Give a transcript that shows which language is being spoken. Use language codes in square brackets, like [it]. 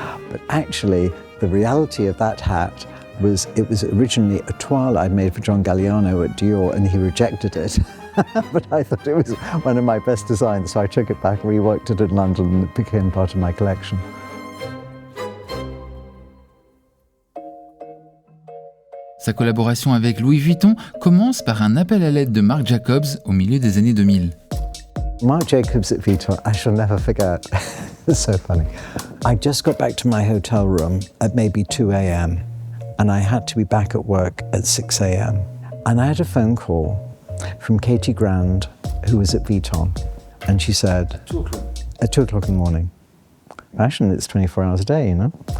[en] But actually, the reality of that hat was, it was originally a toile I'd made for John Galliano at Dior, and he rejected it. But I thought it was one of my best designs, so I took it back, reworked it in London, and it became part of my collection. [fr] Sa collaboration avec Louis Vuitton commence par un appel à l'aide de Marc Jacobs au milieu des années 2000. [en] Marc Jacobs at Vuitton, I shall never forget. It's so funny. I just got back to my hotel room at maybe 2 a.m. and I had to be back at work at 6 a.m. And I had a phone call from Katie Grand, who was at Vuitton, and she said, at 2 o'clock in the morning, fashion, it's 24 hours a day, you know?